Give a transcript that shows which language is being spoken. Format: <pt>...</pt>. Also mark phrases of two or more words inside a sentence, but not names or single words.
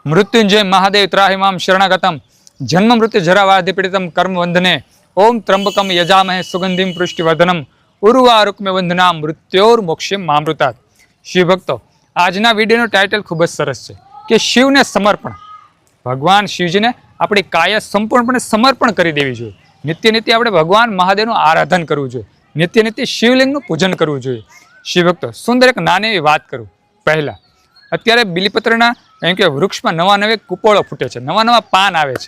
<sa>मृत्युंजय महादेव त्राहिमां शरणागतम जन्म मृत्यु जरावाधि पीड़ितम कर्म वंदने ओम त्र्यंबकम यजामहे सुगंधिम पुष्टिवर्धनम उर्वारुक्मे वंदना मृत्योर मोक्षे मामृतात।</sa> <gu>શિવ ભક્તો આજના વિડિયોનું ટાઇટલ ખૂબ જ સરસ છે કે શિવને સમર્પણ। ભગવાન શિવજીને આપણી કાયા સંપૂર્ણપણે સમર્પણ કરી દેવી જોઈએ। નિત્ય નિત્ય આપણે ભગવાન મહાદેવનું આરાધન કરવું જોઈએ। નિત્ય નિત્ય શિવલિંગનું પૂજન કરવું જોઈએ। શિવ ભક્તો સુંદર એક નાની એવી વાત કરું। પહેલા અત્યારે બીલીપત્રના એમ કે વૃક્ષમાં નવા નવા કુપોળો ફૂટે છે, નવા નવા પાન આવે છે।</gu>